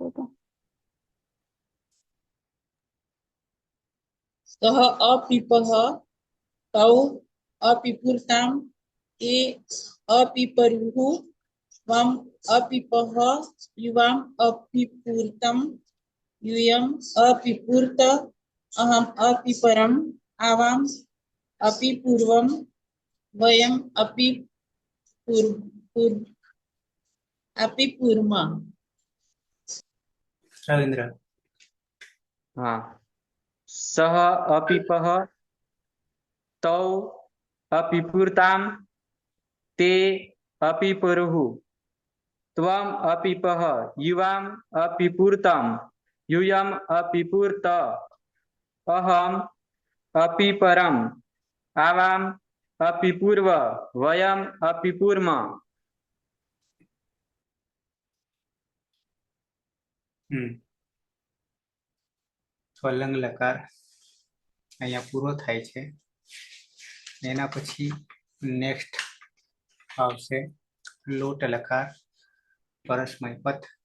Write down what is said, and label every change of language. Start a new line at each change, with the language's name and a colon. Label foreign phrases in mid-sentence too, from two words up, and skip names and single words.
Sanskrit: सह अपिपः तौ अपिपूर्ताम ते अपिपरुः त्वम अपिपः युवाम अपिपूर्तम यूयम अपिपूर्त. अहम अपिपरम आवाम अपिपूर्वम वयम अपिपूर्व. रविंद्र. હા, सह अपीपह तौ अपीपुरताम ते अपीपरुः त्वम अपीपह युवाम अपीपुरतम यूयम अपिपुरत अहम अपिपरम आवाम अपिपूर्व वयम अपिपूर्म।
Gujarati: સ્વલંગ લકાર અહીંયા પૂરો થાય છે. એના પછી નેક્સ્ટ આવશે લોટ લકાર, પરસ્મય પદ.